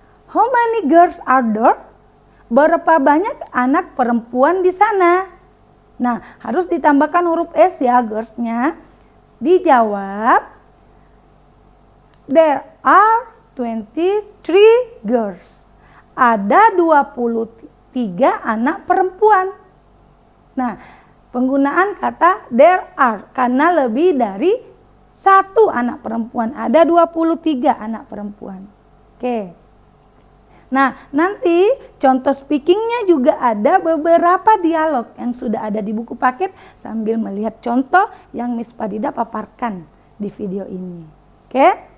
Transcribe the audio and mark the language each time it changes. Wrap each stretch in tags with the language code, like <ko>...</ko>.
<en>How many girls are there?</en> <id>Berapa banyak anak perempuan di sana? Nah, harus ditambahkan huruf S ya girls-nya. Dijawab,</id> <en>there are 23 girls.</en> <id>Ada 23 anak perempuan. Nah, penggunaan kata there are karena lebih dari 1 anak perempuan. Ada 23 anak perempuan. Oke. Nah, nanti contoh speakingnya juga ada beberapa dialog yang sudah ada di buku paket sambil melihat contoh yang Miss Farida paparkan di video ini. Oke.</id>